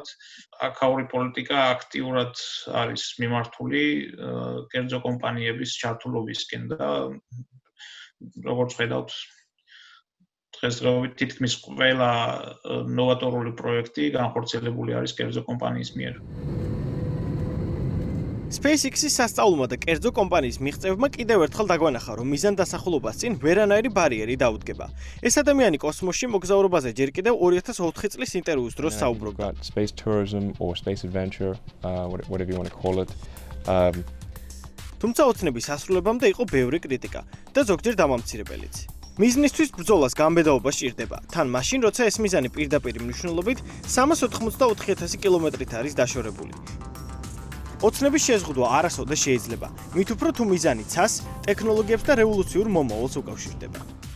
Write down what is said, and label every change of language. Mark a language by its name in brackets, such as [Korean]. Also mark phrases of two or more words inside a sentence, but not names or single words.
[Georgian] აქაური პოლიტიკა აქტიურად არის მიმართული კერძო კომპანიების ჩართულობისკენ და როგორც ხედავთ, დღესდღეობით თითქმის ყველა ნოვატორული პროექტი განხორციელებული არის კერძო კომპანიის მიერ. SpaceX-ის სასწაულმა და კერძო კომპანიის მიღწევებმა კიდევ ერთხელ დაგვანახა, რომ მიზანდასახულობას წინ ვერანაირი ბარიერი დაუდგება. ეს ადამიანი კოსმოსში მოგზაურობაზე ჯერ კიდევ 2004 წლის ინტერვიუს დროს საუბრობდა. [English] Space tourism or space adventure, whatever you want to call it. [Georgian] თუმცა ოცნების ასრულებამდე იყო ბევრი კრიტიკა და ზოგჯერ დამამცირებელიც. მიზნისთვის ბრძოლას გამბედაობა სჭირდება, თან მაშინ, როცა ეს მიზანი პირდაპირ მნიშვნელობით 384,000 კილომეტრით არის დაშორებული. ოცნების შეზღუდვა არასოდეს შეიძლება, მით უფრო თუ მიზანი ცას, ტექნოლოგიებს და რევოლუციურ მომავალს უკავშირდება.